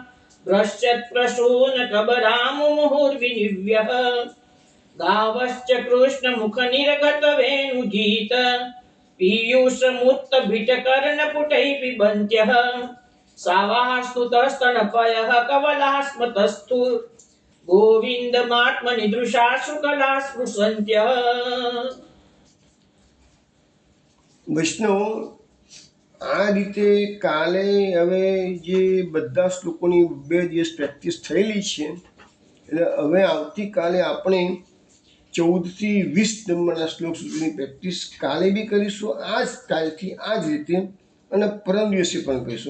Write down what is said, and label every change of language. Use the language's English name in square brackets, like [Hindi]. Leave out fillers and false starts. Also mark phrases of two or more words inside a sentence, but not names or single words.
[Sanskrit] भ्रश्यत्प्रसूनकबरामुमुहुर्विनिव्यः गावश्च कृष्णमुखनिर्गतवेणुगीत पीयूषमुत्तभिटकर्णपुटैः पिबन्त्यः सावाः स्तुतस्तनपयः कवलाः स्मतस्थु गोविन्दमात्मनिदृशा शुकला स्पृशन्त्यः. [Gujarati] વૈષ્ણવ આ રીતે કાલે હવે જે બધા શ્લોકોની 2 દિવસ પ્રેક્ટિસ થયેલી છે એટલે હવે આવતીકાલે આપણે 14 થી 20 નંબરના શ્લોક સુધીની પ્રેક્ટિસ કાલે બી કરીશું આ જ કાલથી આ જ રીતે અને પરમ દિવસે પણ કરીશું.